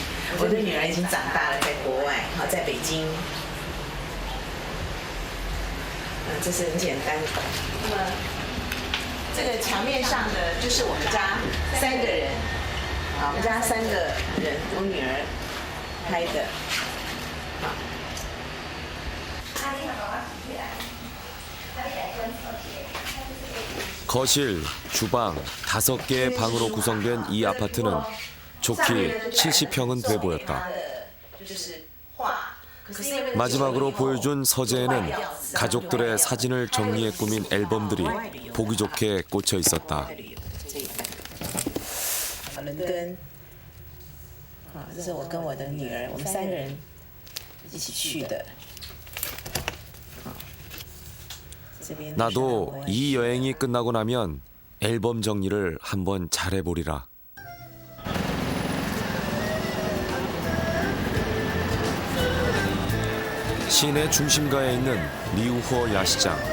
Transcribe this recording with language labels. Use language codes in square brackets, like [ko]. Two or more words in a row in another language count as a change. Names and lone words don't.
[zh] 我的女儿已经长大了，在国外哈，在北京。这是很简单的。那么。这个墙面上的就是我们家3个人，我们家3个人，我女儿拍的。 [ko] 거실, 주방 5개의 방으로 구성된 이 아파트는 좋기 70평은 돼 보였다. 마지막으로 보여준 서재에는 가족들의 사진을 정리해 꾸민 앨범들이 보기 좋게 꽂혀 있었다. [zh] 伦敦，这是我跟我的女儿，我们3个人一起去的。 [ko] 나도 이 여행이 끝나고 나면 앨범 정리를 한번 잘해보리라. 시내 중심가에 있는 리우허 야시장.